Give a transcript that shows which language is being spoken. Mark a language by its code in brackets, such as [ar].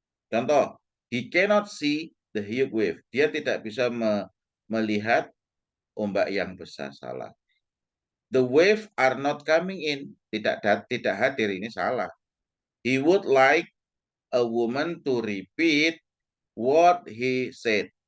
[en] Contoh, he cannot see the huge wave. [id] Dia tidak bisa melihat ombak yang besar. Salah. [en] The wave are not coming in. [id] Tidak hadir, ini salah. [en] He would like a woman to repeat what he said.